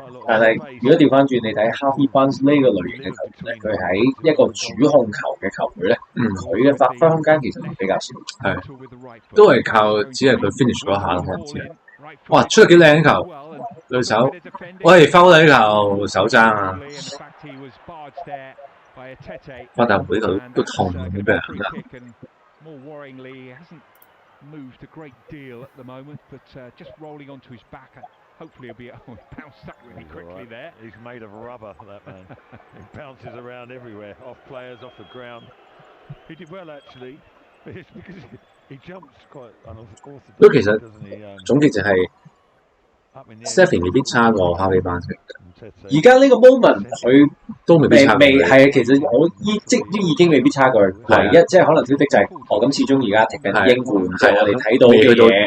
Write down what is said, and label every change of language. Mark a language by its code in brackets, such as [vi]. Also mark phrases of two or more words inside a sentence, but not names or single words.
[yue] 但係如果調翻轉你睇 Harvey Barnes 呢個類型嘅球員咧，佢喺一個主控球嘅球隊咧，佢嘅發揮空間其實比較少，都係靠只係佢 finish 嗰一下咯，可能只係。哇，出咗幾靚球，對手，喂，foul 呢球手爭啊！巴達會佢都痛啊，俾人㗎。 [en] Moved a great deal at the moment, but just rolling onto his back. Hopefully, he'll be bounced up really quickly there. He's made of rubber, that man. He bounces around everywhere, off players, off the ground. He did well actually, but it's because he jumps quite unorthodox. [yue] 都其實總結就係 Stephy 未必差過 Harvey Barnes。而家呢個 moment 佢都未必差過。係啊，其實我都已經未必差過佢。唯一即係可能挑剔就係，咁始終而家踢緊英冠，即係我哋睇到嘅嘢